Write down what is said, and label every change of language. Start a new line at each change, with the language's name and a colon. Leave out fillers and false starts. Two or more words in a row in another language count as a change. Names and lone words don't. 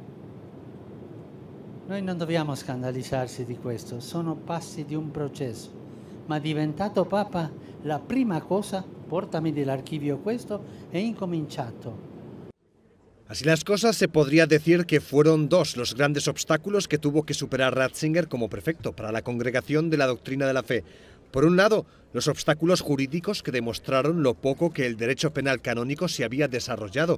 Italian: Noi non dobbiamo scandalizzarci di questo, sono passi di un processo. Ma diventato Papa, la prima cosa, portami dell'archivio questo, e incominciato.
Spanish: Así las cosas, se podría decir que fueron dos los grandes obstáculos que tuvo que superar Ratzinger como prefecto para la Congregación de la Doctrina de la Fe. Por un lado, los obstáculos jurídicos que demostraron lo poco que el derecho penal canónico se había desarrollado.